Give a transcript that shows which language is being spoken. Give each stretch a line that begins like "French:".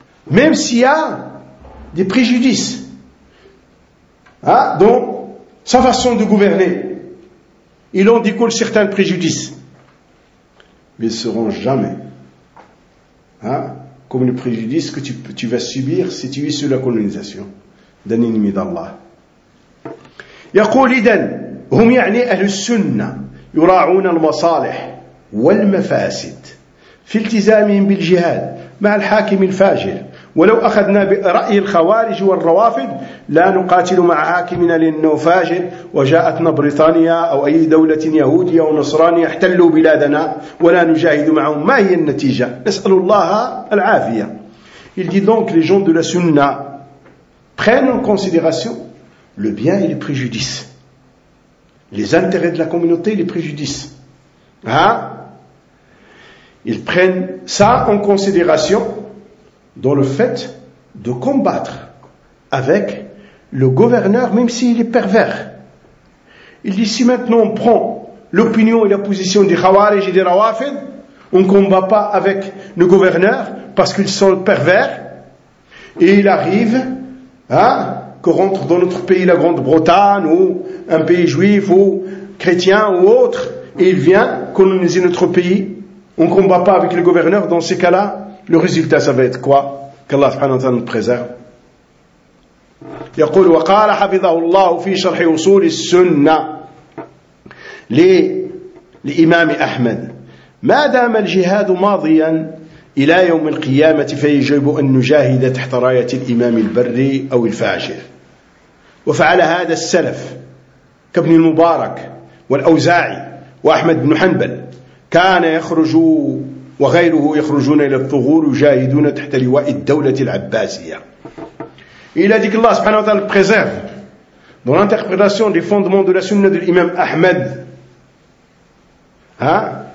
French: Même s'il y a des préjudices. Hein? Donc, sa façon de gouverner, il en découle certains préjudices. Mais ils ne seront jamais, hein, comme le préjudice que tu vas subir si tu es sous la colonisation d'un ennemi d'Allah.
Arabic: يقول إذن هم يعني أهل السنة يراعون المصالح والمفاسد في التزامهم بالجهاد مع الحاكم الفاجر. ولو أخذنا برأي الخوارج والروافد لا نقاتل مع حاكمنا لأنه فاجر، وجاءتنا بريطانيا أو أي دولة يهودية ونصرانية احتلوا بلادنا ولا نجاهد معهم، ما هي النتيجة؟ نسأل الله العافية.
French: Il dit donc les gens de la Sunna prennent en considération le bien et le préjudice, les intérêts de la communauté et les préjudices. Hein? Ils prennent ça en considération dans le fait de combattre avec le gouverneur, même s'il est pervers. Il dit, si maintenant on prend l'opinion et la position des Khawarij et des Rawafid, on ne combat pas avec le gouverneur parce qu'ils sont pervers, et il arrive que rentre dans notre pays la Grande-Bretagne ou un pays juif ou chrétien ou autre, et il vient coloniser notre pays, on ne combat pas avec le gouverneur, dans ces cas-là, le résultat ça va être quoi? Qu'Allah subhanahu wa ta'ala nous préserve.
Arabic: يقول وقال حفظه الله في شرح وصول السنة للإمام أحمد ما دام الجهاد ماضيا إلى يوم القيامة فيجب أن نجاهد تحت راية الإمام البري أو الفاجر، وفعل هذا السلف كابن المبارك والأوزاعي وأحمد بن حنبل، كان يخرج وغيره يخرجون إلى الثغور يجاهدون تحت لواء الدولة العباسية.
French: Il a dit que Allah subhanahu wa ta'ala préserve dans l'interprétation des fondements de la sunna de l'imam Ahmed. Hein?